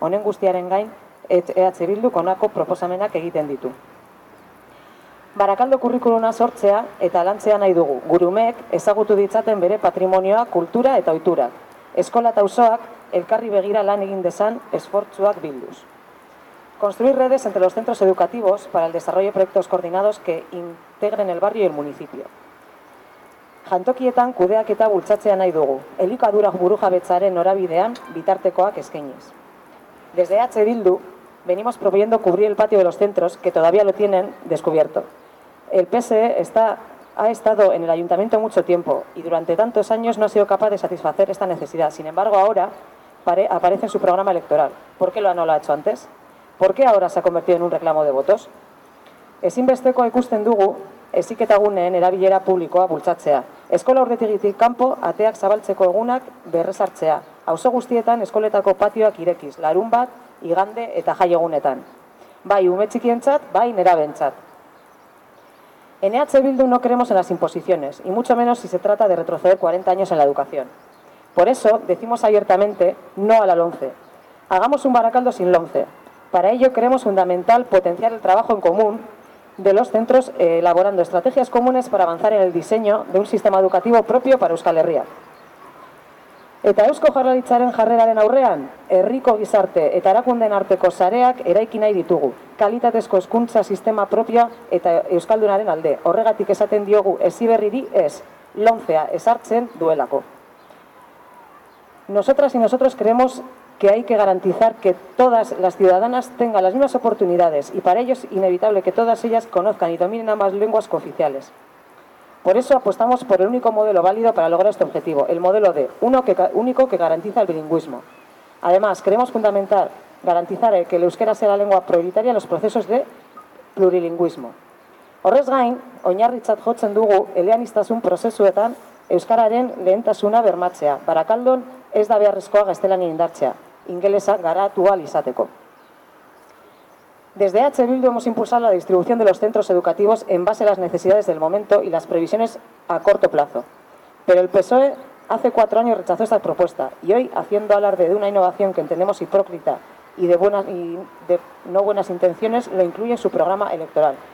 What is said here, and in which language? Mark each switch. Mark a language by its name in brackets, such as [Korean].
[Basque] Honen guztiaren gain EH Bilduk honako proposamenak egiten ditu. Barakaldo kurrikuluma sortzea eta lantzea nahi dugu. Gure umeek ezagutu ditzaten bere patrimonioa, kultura eta ohiturak. Eskola eta auzoak elkarri begira lan egin dezan esfortzuak bilduz. [Spanish] Construir redes entre los centros educativos para el desarrollo de proyectos coordinados que integren el barrio y el municipio. [Basque] Jantokietan kudeaketa bultzatzea nahi dugu, elikadura burujabetzaren norabidean bitartekoak eskainiz. [Spanish] Desde EH Bildu venimos proponiendo cubrir el patio de los centros que todavía lo tienen descubierto. El PSE ha estado en el ayuntamiento mucho tiempo y durante tantos años no ha sido capaz de satisfacer esta necesidad. Sin embargo, ahora aparece en su programa electoral. ¿Por qué no lo ha hecho antes? ¿Por qué ahora se ha convertido en un reclamo de votos? [Basque] Ezinbestekoa ikusten dugu heziketaguneen erabilera publikoa bultzatzea. Eskola ordetegitik kanpo ateak zabaltzeko egunak berrezartzea. Auzo guztietan eskoletako patioak irekiz, larun bat, igande eta jai egunetan. Bai ume txikientzat, bai nerabentzat. [Spanish] En EH Bildu no creemos en las imposiciones, y mucho menos si se trata de retroceder 40 años en la educación. Por eso decimos abiertamente no a la LOMCE. Hagamos un Barakaldo sin LOMCE. Para ello creemos fundamental potenciar el trabajo en común de los centros elaborando estrategias comunes para avanzar en el diseño de un sistema educativo propio para Euskal Herria. [Basque] Eta Eusko Jaurlaritzaren jarreraren aurrean, herriko gizarte eta erakundeen arteko sareak eraiki nahi ditugu, kalitatezko hezkuntza sistema propioa eta euskaldunaren alde. Horregatik esaten diogu Heziberriri ez, LOMCEa ezartzen duelako. [Spanish] Nosotras y nosotros creemos que hay que garantizar que todas las ciudadanas tengan las mismas oportunidades y para ello es inevitable que todas ellas conozcan y dominen ambas lenguas cooficiales. Por eso apostamos por el único modelo válido para lograr este objetivo, el modelo D, único que garantiza el bilingüismo. Además, creemos fundamental garantizar que el euskera sea la lengua prioritaria en los procesos de plurilingüismo. [Basque] Horrez gain, oinarritzat jotzen dugu eleanistasun prozesuetan euskararen lehentasuna bermatzea, Barakaldon ez da beharrezkoa gaztelania indartzea, ingelesa garatu ahal izateko. [Spanish] Desde EH Bildu hemos impulsado la distribución de los centros educativos en base a las necesidades del momento y las previsiones a corto plazo. Pero el PSOE hace 4 años rechazó esta propuesta y hoy, haciendo alarde de una innovación que entendemos hipócrita y de no buenas intenciones, lo incluye en su programa electoral.